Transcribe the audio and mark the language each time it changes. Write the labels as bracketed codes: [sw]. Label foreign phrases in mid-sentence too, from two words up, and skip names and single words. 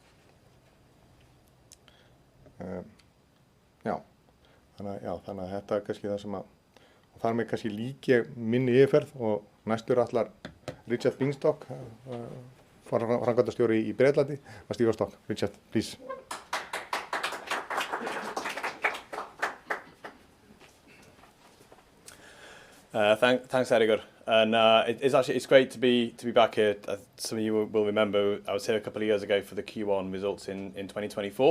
[is] Þannig að þetta er kannski það sem að og þar með kannski lík ég minni yfirferð og næstur ætlar Richard Bingstok framkvæmdastjóri í Bretlandi að stíga á stokk. Richard, [en] please. Thanks, Edgar. And it's great to be back here. Some of you will remember I was here a couple of years ago for the Q1 results in 2024.